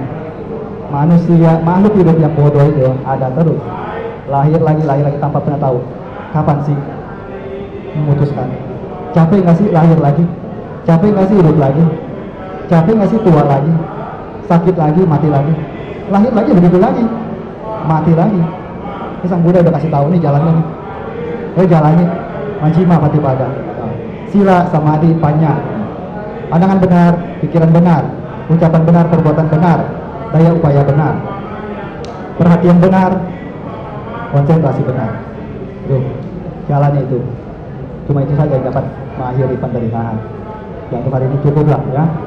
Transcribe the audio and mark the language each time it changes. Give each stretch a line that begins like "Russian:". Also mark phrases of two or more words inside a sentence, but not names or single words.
Indonesian: Manusia, makhluk hidup yang bodoh itu ada terus, lahir lagi tanpa pernah tahu kapan sih memutuskan. Capek nggak sih lahir lagi? Capek nggak sih hidup lagi? Capek nggak sih tua lagi? Sakit lagi, mati lagi? Lahir lagi begitu lagi, mati lagi. Ini sang Buddha udah kasih tahu nih jalannya nih.
Pali: Jalannya Majjhima Patipada, sila, samadhi, panya.
Indonesian: Pandangan benar, pikiran benar, ucapan benar, perbuatan benar, daya upaya benar, perhatian benar, konsentrasi benar. Tuh, jalannya itu. Cuma itu saja yang dapat mengakhiri penderitaan. Yang untuk hari ini cukuplah ya.